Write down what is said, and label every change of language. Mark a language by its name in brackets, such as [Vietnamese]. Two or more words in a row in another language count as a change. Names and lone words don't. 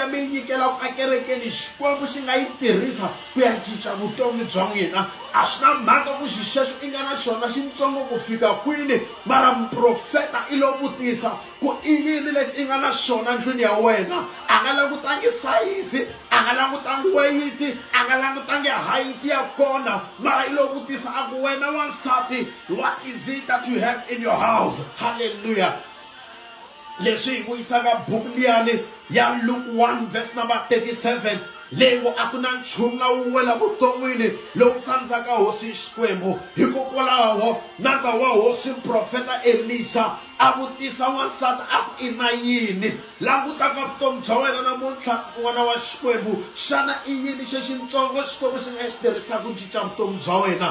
[Tsonga] mi nyikela ku akerekeni xikwembu xi nga yi tirhisa ku ya cinca vutomi bya n'wina a swi na mhaka ku xixexo i nga na xona xintsongo ku fika kwini mara muprofeta i lo vutisa ku i yini lexi i nga na xona ndlwini ya wena a nga langutangi sayizi a nga langutangi weyiti a nga langutangi hayiti ya kona mara i lo vutisa a ku wena wansati [English] what is it that you have in your house? [Tsonga] Hallelujah. Leswi hi vuyisaka buku liyani ya Luke 1 [English] verse number [Tsonga] 37 lewo a ku na nchumu na wun'we la vuton'wini lowu tsandzaka hosi xikwembu hikokwalaho nandza wa hosi profeta Elisha a vutisa wansati a ku i na yini langutaka vutomi bya wena namuntlha n'wana wa xikwembu xana i yini xexintsongo xikwembu xi nga xi tirhisaka ku cinca vutomi bya wena